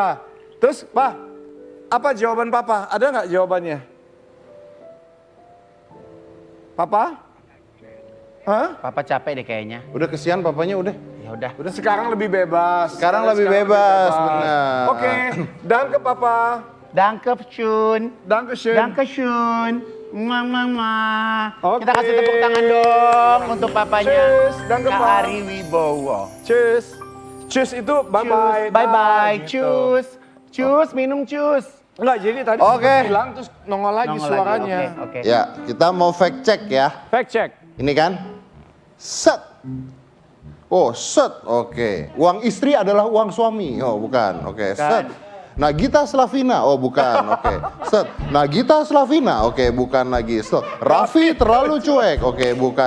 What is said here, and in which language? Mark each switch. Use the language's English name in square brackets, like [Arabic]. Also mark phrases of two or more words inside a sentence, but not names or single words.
[Indonesian] Terus Pak, apa jawaban Papa? Ada nggak jawabannya? Papa? Hah? Papa capek deh kayaknya. Udah kesian papanya udah. Ya udah. Udah sekarang lebih bebas. Sekarang lebih bebas, benar. Oke, [German] danke Papa. Danke Chun. Danke schön. Danke Chun. Mama. [Indonesian] Oke. Kita kasih tepuk tangan dong untuk papanya. [English] Cheers. Danke, [Indonesian] Kak Pak. Ari Wibowo. Cheers. Cheers itu bye-bye. Bye-bye. Gitu. Cus, minum cus. Enggak, jadi tadi Oke. bilang terus nongol lagi Nongol suaranya. lagi, oke. Ya, kita mau [English] fact check [Indonesian] ya. [English] Fact check. [Indonesian] Ini kan. Set. Oh, set. Oke. Uang istri adalah uang suami. Oh, bukan. Oke, set. Nagita Slavina. Oh, bukan. Oke. Set. Nagita Slavina. Oke, bukan lagi. Set. Raffi terlalu cuek. Oke, bukan.